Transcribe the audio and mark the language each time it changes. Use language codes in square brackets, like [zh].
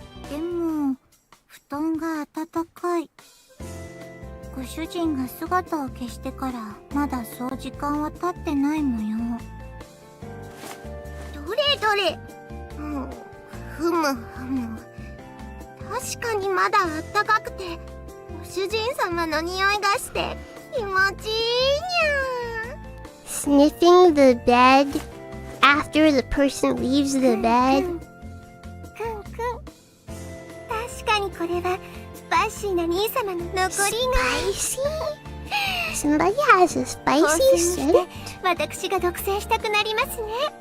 [ja] でも布団が暖かい。ご主人が姿を消してからまだそう時間は経ってない模様。どれどれ。ふむふむ。確かにまだ暖かくて、ご主人様の匂いがして気持ちいいにゃ。 [en] Sniffing the bed after the person leaves the bed. [ja] 確かにこれはスパイシーな兄様の残りが。 [en] Spicy? Somebody has a spicy scent? [ja] 私が独占したくなりますね。